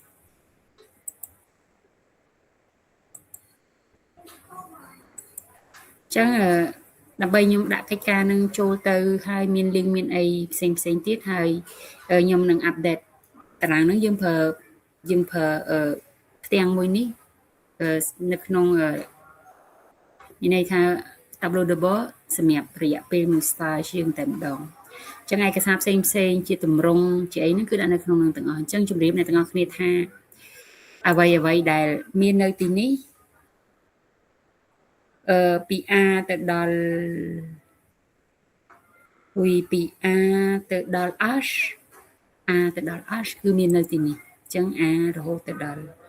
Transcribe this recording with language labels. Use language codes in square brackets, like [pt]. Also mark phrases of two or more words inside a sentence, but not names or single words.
[km] ចឹងដើម្បីខ្ញុំដាក់កិច្ចការនឹងចូលទៅហើយមាន link មានអីផ្សេងទៀត ហើយខ្ញុំនឹង update តារាងហ្នឹងយើងប្រើផ្ទាំងមួយនេះនៅក្នុងមានន័យថា [fr] tableau de bord [km] សម្រាប់រយៈពេល1 stage ជាងតែម្ដងចឹងឯកសារផ្សេងជាទម្រង់ជាអីហ្នឹងគឺដាក់នៅក្នុងនឹងទាំងអស់អញ្ចឹងជម្រាបអ្នកទាំងអស់គ្នាថាអ្វីដែលមាននៅទីនេះ ពី A ទៅដល់ពី A ទៅដល់ H A ទៅដល់ H គឺមាននៅទីនេះអញ្ចឹង A រហូតទៅដល់